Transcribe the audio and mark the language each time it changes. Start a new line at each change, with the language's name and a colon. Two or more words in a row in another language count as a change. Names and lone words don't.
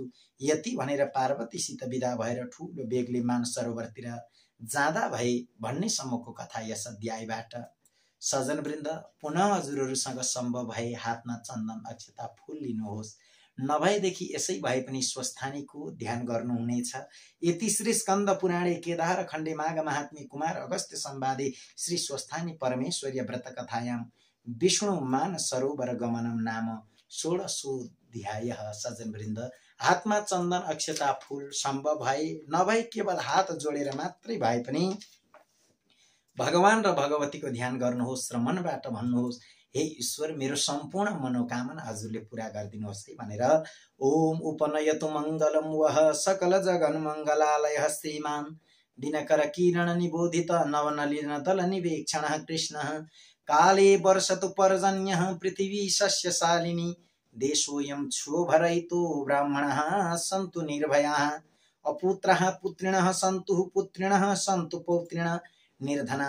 Nepali: यति भनेर पार्वतीसित विदा भएर ठूलो बेगले मान सरोवरतिर जाँदा भए भन्ने सम्मको कथा यस अध्यायबाट। सज्जनवृन्द, पुनः हजुरहरूसँग सम्भव भए हातमा चन्दन अक्षता फूल लिनुहोस्। नभएदेखि यसै भए पनि स्वस्थानीको ध्यान गर्नुहुनेछ।
Sanskrit: यति श्री स्कन्द पुराणे केदार खण्डे माघ महात्म्य कुमार अगस्त्य संवादे श्री स्वस्थानी परमेश्वर्य व्रत कथायां विष्णु मान सरोवर गमनम नाम
Nepali: 16 सज्जनवृन्द, हातमा चन्दन अक्षता फूल सम्भव भए नभए केवल हात जोडेर मात्रै भए पनि भगवान र भगवतीको ध्यान गर्नुहोस् र मनबाट भन्नुहोस्, हे ईश्वर, मेरो सम्पूर्ण मनोकामना हजुरले पूरा गरिदिनुहोस् है भनेर
Sanskrit: ओम उपनयतु मङ्गलम वह सकल जगन मङ्गलालय श्रीमान दिनकर किरण निबोधित नवनलिन दल निवेक्षण कृष्ण काले वर्षतु पर्जन्य पृथिवी शस्यशालिनी देशोऽयं क्षोभरहितो ब्राह्मणः सन्तु निर्भयाः अपुत्रः पुत्रिणः सन्तु पुत्रिणः सन्तु पौत्रिणः निर्धना